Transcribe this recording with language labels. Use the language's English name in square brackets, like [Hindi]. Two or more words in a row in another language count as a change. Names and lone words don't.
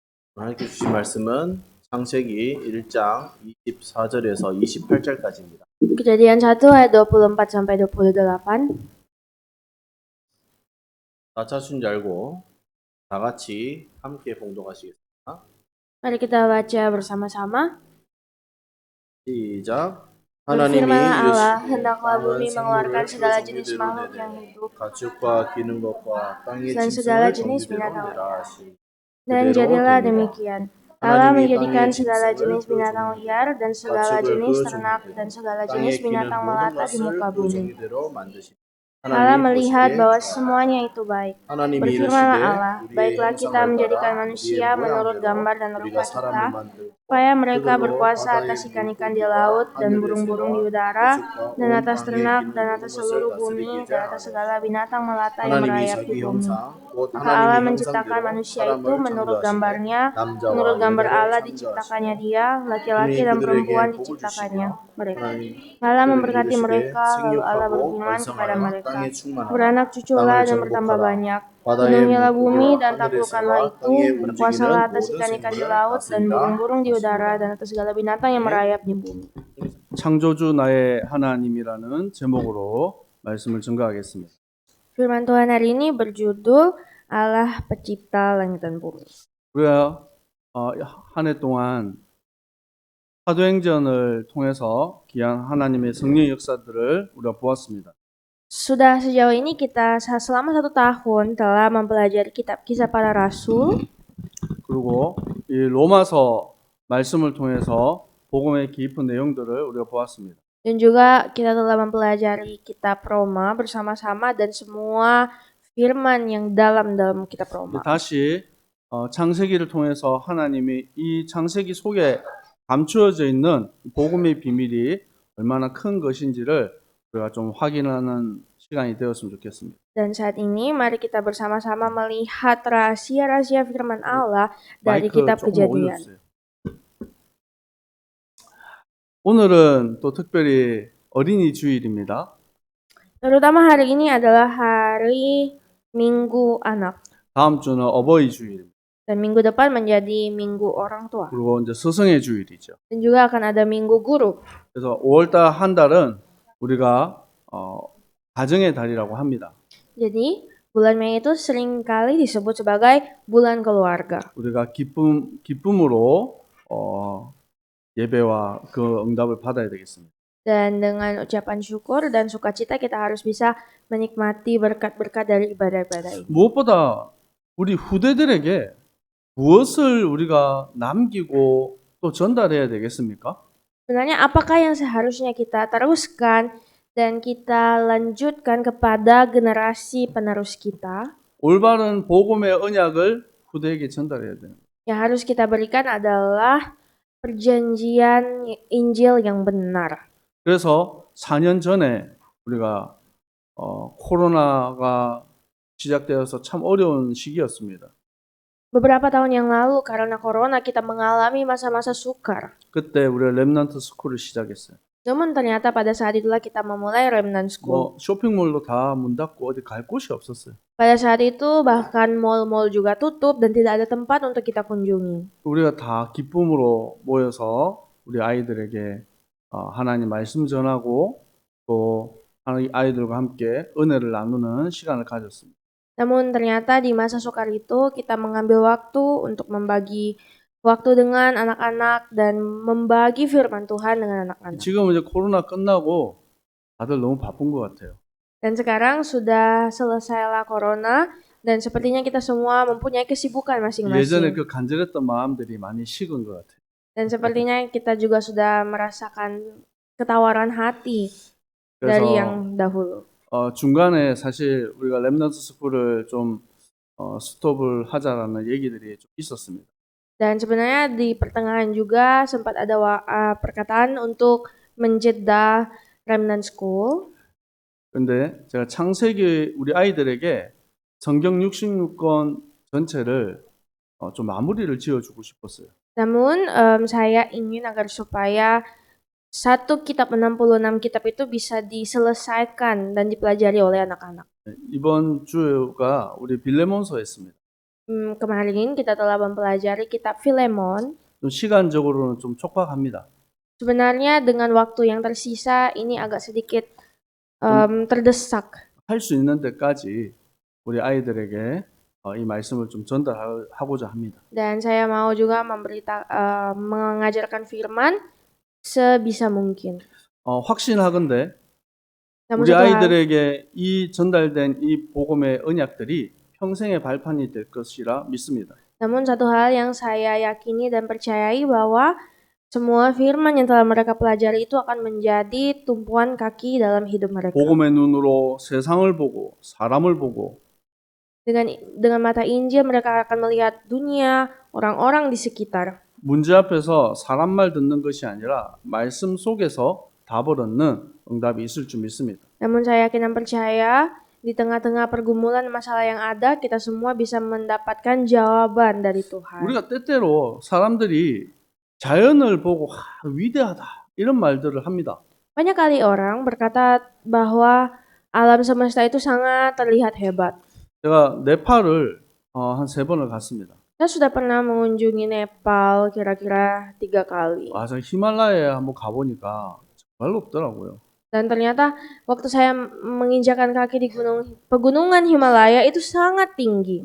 [Korean] 하나님께 주신 말씀은 창세기 1장 24절에서 28절까지입니다. [Indonesian] Kejadian 1 ayat 24 sampai 28. [Korean] 다 찾으신 줄 알고 다 같이 함께 봉독하시겠습니다. [Indonesian] Mari kita baca bersama-sama. [Korean] 시작. 하나님이 [Indonesian] Berfirmanlah Allah, [Korean] 이르시되 [Indonesian] hendaklah [Korean] 땅은 [Indonesian] bumi mengeluarkan [Korean] 생물을 그 [Indonesian] segala jenis [Korean] 종류대로 [Indonesian] makhluk yang [Korean] 내되 [Indonesian] hidup [Korean] 가축과 기는 것과 땅의 [Indonesian] dan segala [Korean] 짐승을 [Indonesian] jenis [Korean] 종류대로 [Indonesian] binatang [Korean] 내라 [Indonesian] liar. [Korean] 하시니 [Indonesian] Dan [Korean] 그대로 [Indonesian] jadilah [Korean] 되니라. [Indonesian] demikian. Allah [Korean] 하나님이 [Indonesian] menjadikan [Korean] 땅의 [Indonesian] segala [Korean] 짐승을 [Indonesian] jenis [Korean] 그 [Indonesian] binatang [Korean] 종류대로 [Indonesian] liar dan segala [Korean] 가축을 [Indonesian] jenis [Korean] 그 [Indonesian] ternak [Korean] 종류대로 [Indonesian] dan segala [Korean] 땅에 [Indonesian] jenis [Korean] 기는 [Indonesian] binatang [Korean] 모든 [Indonesian] melata di [Korean] 것을 [Indonesian] muka [Korean] 그 [Indonesian] bumi. [Korean] 종류대로 만드시니 [Indonesian] Allah [Korean] 하나님이 [Indonesian] melihat [Korean] 보시기에 [Indonesian] bahwa [Korean] 좋았다. [Indonesian] semuanya itu baik. [Korean] 하나님이 [Indonesian] Berfirmanlah [Korean] 이르시되 [Indonesian] Allah, [Korean] 우리의 [Indonesian] baiklah kita [Korean] 형상을 [Indonesian] menjadikan [Korean] 따라 [Indonesian] manusia [Korean] 우리의 [Indonesian] menurut [Korean] 모양대로 [Indonesian] gambar dan [Korean] 우리가 [Indonesian] rupa [Korean] 사람을 [Indonesian] kita, [Korean] 만들고 [Indonesian] supaya mereka [Korean] 그들로 [Indonesian] berkuasa [Korean] 바다의 [Indonesian] atas ikan-ikan di [Korean] 물고기와 [Indonesian] laut dan [Korean] 하늘의 [Indonesian] burung-burung di [Korean] 새와 [Indonesian] udara [Korean] 가축과 [Indonesian] dan [Korean] 온 [Indonesian] atas [Korean] 땅에 [Indonesian] ternak [Korean] 기는 [Indonesian] dan [Korean] 모든 [Indonesian] atas [Korean] 것을 [Indonesian] seluruh bumi [Korean] 다스리게 [Indonesian] dan atas [Korean] 하소서. [Indonesian] segala binatang melata yang [Korean] 하나님이 [Indonesian] merayap di [Korean] 자기 [Indonesian] bumi. [Korean] 형상 곧 [Indonesian] Maka [Korean] 하나님의 [Indonesian] Allah [Korean] 형상대로 [Indonesian] menciptakan manusia itu [Korean] 사람을 [Indonesian] menurut [Korean] 창조하시되 [Indonesian] gambarnya, [Korean] 남자와 [Indonesian] menurut gambar [Korean] 여자로 [Indonesian] Allah [Korean] 창조하시고 [Indonesian] diciptakannya dia, laki-laki [Korean] 하나님이 [Indonesian] dan [Korean] 그들에게 [Indonesian] perempuan [Korean] 복을 [Indonesian] diciptakannya [Korean] 주시며 [Indonesian] mereka. [Korean] 하나님 [Indonesian] Allah [Korean] 그들에게 [Indonesian] memberkati [Korean] 이르시되 [Indonesian] mereka, lalu Allah [Korean] 생육하고 [Indonesian] berfirman kepada [Korean] 번성하여 [Indonesian] mereka, [Korean] 땅에 충만하라 [Indonesian] beranak cuculah [Korean] 땅을 [Indonesian] dan bertambah [Korean] 정복하라 [Indonesian] banyak, [Korean] 바다의 [Indonesian] penuhilah bumi [Korean] 물고기와 [Indonesian] dan [Korean] 하늘의 [Indonesian] taklukkanlah [Korean] 새와 [Indonesian] itu, [Korean] 땅에 [Indonesian] berkuasalah [Korean] 움직이는 [Indonesian] atas [Korean] 모든 [Indonesian] ikan-ikan di [Korean] 생물을 [Indonesian] laut dan [Korean] 다스리라 [Indonesian] burung-burung di udara [Korean] 하시니라. [Indonesian] dan atas segala binatang yang merayap di bumi. [Korean] 창조주 나의 하나님이라는 제목으로 말씀을 증거하겠습니다. [Indonesian] Firman Tuhan hari ini berjudul Allah Pencipta Langit dan Bumi. [Korean] 우리가 한 해 동안 사도행전을 통해서 귀한 하나님의 성령 역사들을 우리가 보았습니다. [Indonesian] Sudah sejauh ini kita selama 1 tahun telah mempelajari kitab Kisah Para Rasul. [Korean] 그리고 이 로마서 말씀을 통해서 복음의 깊은 내용들을 우리가 보았습니다. [Indonesian] Dan juga kita telah mempelajari kitab Roma bersama-sama dan semua firman yang dalam kitab Roma. [Korean] 다시 창세기를 통해서 하나님이 이 창세기 속에 감추어져 있는 복음의 비밀이 얼마나 큰 것인지를 우리가 좀 확인하는 시간이 되었으면 좋겠습니다. [Indonesian] Dan saat ini mari kita bersama-sama melihat rahasia-rahasia firman Allah dari [Korean] 마이크 [Indonesian] kitab [Korean] 조금 [Indonesian] Kejadian. [Korean] 올려주세요. 오늘은 또 특별히 어린이 주일입니다. [Indonesian] Terutama hari ini adalah hari Minggu Anak. [Korean] 다음 주는 어버이 주일입니다. [Indonesian] Dan minggu depan menjadi Minggu Orang Tua. [Korean] 그리고 이제 스승의 주일이죠. [Indonesian] Dan juga akan ada Minggu Guru. [Korean] 그래서 5월달 한 달은 우리가 가정의 달이라고 합니다. [Indonesian] Jadi bulan Mei itu sering kali disebut sebagai bulan keluarga. [Korean] 우리가 기쁨으로 예배와 그 응답을 받아야 되겠습니다. [Indonesian] Dan dengan ucapan syukur dan sukacita kita harus bisa menikmati berkat-berkat dari ibadah-ibadah ini. [Korean] 무엇보다 우리 후대들에게 무엇을 우리가 남기고 또 전달해야 되겠습니까? [Indonesian] Sebenarnya apakah yang seharusnya kita teruskan dan kita lanjutkan kepada generasi penerus kita? [Korean] 올바른 복음의 언약을 후대에게 전달해야 됩니다. [Indonesian] Yang harus kita berikan adalah perjanjian Injil yang benar. [Korean] 그래서 4년 전에 우리가 코로나가 시작되어서 참 어려운 시기였습니다. [Indonesian] Beberapa tahun yang lalu karena corona kita mengalami masa-masa sukar. [Korean] 그때 우리가 렘넌트 스쿨을 시작했어요. [Indonesian] Namun ternyata pada saat itulah kita memulai Remnant School. [Korean] 쇼핑몰도 다 문 닫고 어디 갈 곳이 없었어요. [Indonesian] Pada saat itu bahkan mall-mall juga tutup dan tidak ada tempat untuk kita kunjungi. [Korean] 우리가 다 기쁨으로 모여서 우리 아이들에게 하나님 말씀 전하고 또 아이들과 함께 은혜를 나누는 시간을 가졌습니다. [Indonesian] Namun ternyata di masa sukar itu kita mengambil waktu untuk membagi waktu dengan anak-anak dan membagi firman Tuhan dengan anak-anak. [Korean] 지금 이제 코로나 끝나고 다들 너무 바쁜 것 같아요. [Indonesian] Dan sekarang sudah selesailah corona dan sepertinya kita semua mempunyai kesibukan [Korean] 예전에 [Indonesian] masing-masing. [Korean] 그 간절했던 마음들이 많이 식은 것 같아요. [Indonesian] Dan sepertinya kita juga sudah merasakan ketawaran hati dari yang dahulu. [Korean] 중간에 사실 우리가 렘넌트 스쿨을 좀 스톱을 하자라는 얘기들이 좀 있었습니다. [Indonesian] Dan sebenarnya di pertengahan juga sempat ada perkataan untuk menjeda Remnant School. [Korean] 근데 제가 창세기 우리 아이들에게 성경 66권 전체를 좀 마무리를 지어주고 싶었어요. [Indonesian] Namun saya ingin agar supaya satu kitab 66 kitab itu bisa diselesaikan dan dipelajari oleh anak-anak. [Korean] 이번 주가 우리 빌레몬서였습니다. [Indonesian] Kemarin kita telah mempelajari kitab Filemon. [Korean] 좀 시간적으로는 좀 촉박합니다. [Indonesian] Sebenarnya dengan waktu yang tersisa ini agak sedikit terdesak. [Korean] 할 수 있는 데까지 우리 아이들에게 이 말씀을 좀 전달하고자 합니다. [Indonesian] Dan saya mau juga mengajarkan firman sebisa mungkin. [Korean] 확신하건대 [Indonesian] Namun [Korean] 우리 [Indonesian] satu hal, [Korean] 아이들에게 이 전달된 이 복음의 언약들이 평생의 발판이 될 것이라 믿습니다. [Indonesian] namun satu hal yang saya yakini dan percayai bahwa semua firman yang telah mereka pelajari itu akan menjadi tumpuan kaki dalam hidup mereka. [Korean] 복음의 눈으로 세상을 보고 사람을 보고 [Indonesian] Dengan mata Injil mereka akan melihat dunia, orang-orang di sekitar. [Korean] 문제 앞에서 사람 말 듣는 것이 아니라 말씀 속에서 답을 얻는 응답이 있을 줄 믿습니다. [Indonesian] Namun saya yakin dan percaya di tengah-tengah pergumulan masalah yang ada, kita semua bisa mendapatkan jawaban dari Tuhan. [Korean] 우리가 때때로 사람들이 자연을 보고 위대하다 이런 말들을 합니다. [Indonesian] Banyak kali orang berkata bahwa alam semesta itu sangat terlihat hebat. [Korean] 제가 네팔을 한 3번을 갔습니다. [Indonesian] Saya sudah pernah mengunjungi Nepal kira-kira 3 kali. [Korean] 저 히말라야에 한번 가보니까 별로 없더라고요. [Indonesian] Dan ternyata waktu saya menginjakan kaki di pegunungan Himalaya itu sangat tinggi.